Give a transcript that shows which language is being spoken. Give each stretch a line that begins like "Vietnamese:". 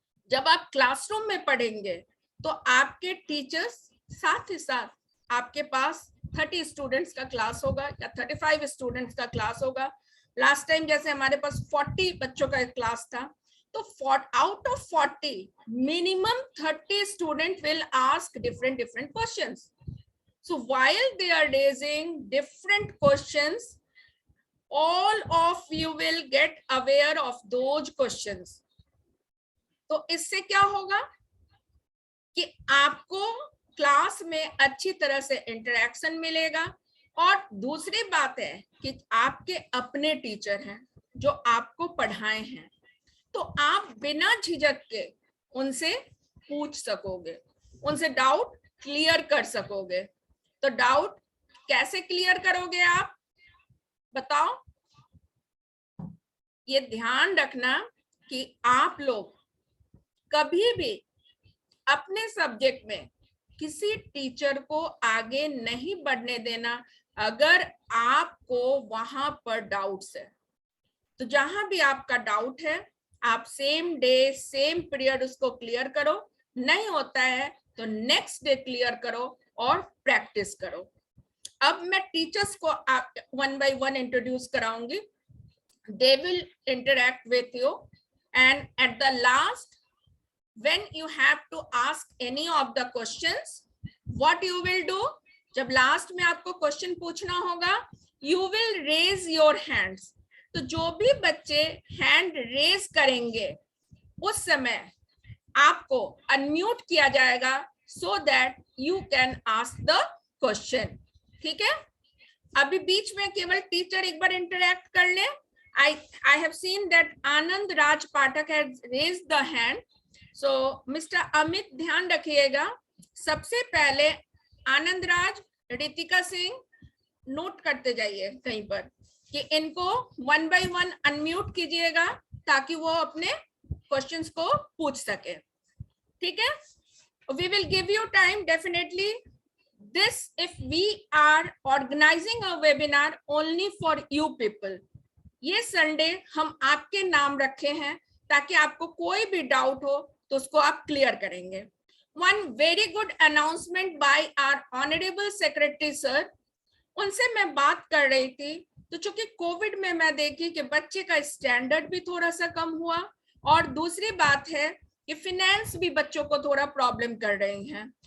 Hindi: जब आप क्लासरूम में पढ़ेंगे तो आपके टीचर्स, साथ ही साथ आपके पास 30 स्टूडेंट्स का क्लास होगा या 35 स्टूडेंट्स का क्लास होगा। लास्ट टाइम जैसे हमारे पास 40 बच्चों का क्लास था, तो
English: out of 40 minimum 30 students will ask different questions. So while they are raising different questions, all of you will get aware of those questions.
Hindi: तो इससे क्या होगा कि आपको क्लास में अच्छी तरह से इंटरेक्शन मिलेगा। और दूसरी बात है कि आपके अपने टीचर हैं जो आपको पढ़ाए हैं, तो आप बिना झिझक के उनसे पूछ सकोगे, उनसे डाउट क्लियर कर सकोगे। तो डाउट कैसे क्लियर करोगे आप बताओ? ये ध्यान रखना कि आप लोग कभी भी अपने सब्जेक्ट में किसी टीचर को आगे नहीं बढ़ने देना अगर आपको वहां पर डाउट्स है। तो जहां भी आपका डाउट है, आप सेम डे सेम पीरियड उसको क्लियर करो। नहीं होता है तो नेक्स्ट डे क्लियर करो और प्रैक्टिस करो। अब मैं टीचर्स को आप 1 by 1 introduce कराऊंगी।
English: They will interact with you, and at the last, when you have to ask any of the questions, what you will do?
Hindi: जब लास्ट में आपको क्वेश्चन पूछना होगा,
English: you will raise your hands.
Hindi: तो जो भी बच्चे hand raise करेंगे उस समय आपको अनम्यूट किया जाएगा,
English: so that you can ask the question.
Hindi: ठीक है? अभी बीच में केवल टीचर एक बार इंटरेक्ट कर ले।
English: I have seen that Anand Raj Pathak has raised the hand. So Mr.
Hindi: Amit ध्यान रखिएगा, सबसे पहले आनंद राज, रितिका सिंह नोट करते जाइए कहीं पर कि इनको 1 by 1 अनम्यूट कीजिएगा ताकि वो अपने क्वेश्चंस को पूछ सके। ठीक है?
English: We will give you time definitely. This if we are organizing a webinar only for you people.
Hindi: ये संडे हम आपके नाम रखे हैं ताकि आपको कोई भी डाउट हो तो उसको आप क्लियर करेंगे।
English: one very good announcement by our honourable secretary
Hindi: sir, उनसे मैं बात कर रही थी, तो चूंकि कोविड में मैं देखी कि बच्चे का स्टैंडर्ड भी थोड़ा सा कम हुआ, और दूसरी बात है कि फिनेंस भी बच्चों को थोड़ा प्रॉब्लम कर रही हैं।